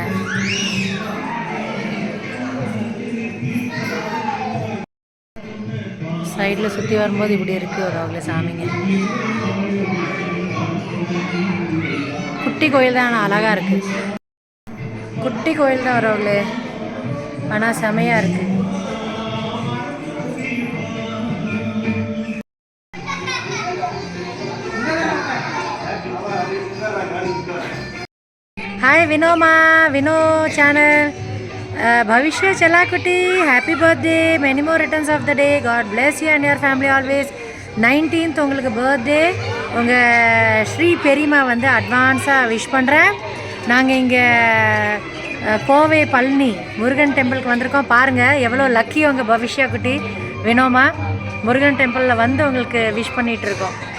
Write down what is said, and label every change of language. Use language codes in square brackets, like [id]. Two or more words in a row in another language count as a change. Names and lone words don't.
[ta] சைடில் சுற்றி வரும்போது இப்படி இருக்குது ஒரு அவ்வளோ சாமிங்க. குட்டி கோயில் தான், ஆனால் அழகாக இருக்குது. குட்டி கோயில் தான் வரவங்களே, ஆனால் செமையாக இருக்குது. [en] Hi Vinoma, Vino channel. [ta] பவிஷ்யா செல்லா குட்டி, [en] Happy birthday, many more returns of the day. God bless you and your family always. [ta] 19th உங்களுக்கு பர்த்டே. உங்கள் ஸ்ரீ பெரியம்மா வந்து அட்வான்ஸாக விஷ் பண்ணுறேன். நாங்கள் இங்கே கோவை பழனி முருகன் டெம்பிளுக்கு வந்திருக்கோம். பாருங்கள் எவ்வளோ லக்கி உங்கள் பவிஷ்யா குட்டி வினோமா. முருகன் டெம்பிளில் வந்து உங்களுக்கு விஷ் பண்ணிகிட்ருக்கோம்.